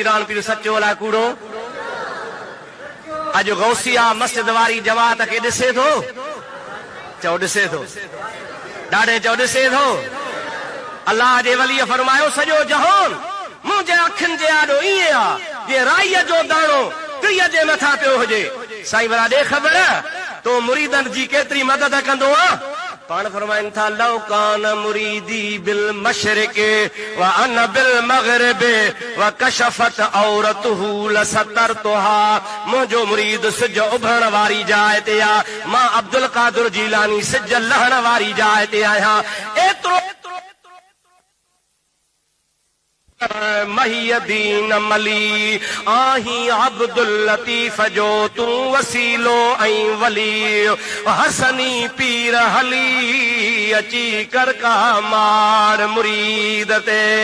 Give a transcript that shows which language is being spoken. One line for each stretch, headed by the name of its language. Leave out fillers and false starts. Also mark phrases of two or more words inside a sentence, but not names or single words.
Sindhi: पीरान पीर सचो अलाए कूड़ो? अॼु गौसिया मस्जिद वारी जमात खे ॾिसे थो, चओ ॾिसे थो, ॾाढे चओ ॾिसे थो। अलाह जे वलीअ फरमायो, सॼो जहान मुंहिंजे अखियुनि जे आॾो ईअं आहे जीअं राईअ जो दाणो तिरीअ जे मथां पियो हुजे। साईं भला ॾे ख़बर तो मुरीदनि जी केतिरी मदद कंदो आहे? पाण फरमाइनि था,
Arabic: لو كان مريدي بالمشرق وأنا بالمغرب وكشفت عورته لسترتها.
Sindhi: मुंहिंजो मुरीद सिज उभरण वारी जाइ ते आहे, मां अब्दुल कादिर जीलानी सिज लहण वारी जाइ ते आहियां। एतिरो महियदीन मली आही अब्दुल लतीफ जो तूं वसीलो ऐं वली, हसनी पीर हली अची कर का मार मुरीद ते।